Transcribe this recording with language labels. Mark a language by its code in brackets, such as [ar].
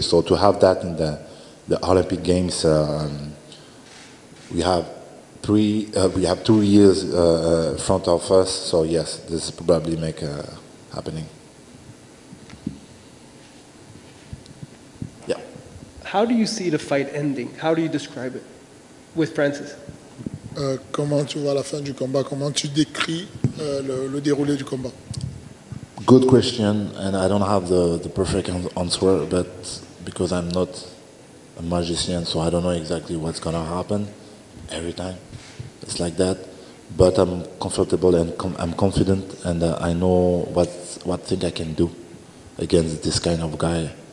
[en] So to have that in the Olympic Games, we have 2 years front of us. So yes, this probably make happening. Yeah. How do you see the fight ending? How do you describe it with Francis? [fr] Comment tu vois la fin du combat? Comment tu décris le déroulé du combat? [en] Good question, and I don't have the perfect answer, but because I'm not a magician, so I don't know exactly what's gonna happen every time. It's like that, but I'm comfortable and I'm confident, and I know what thing I can do against this kind of guy.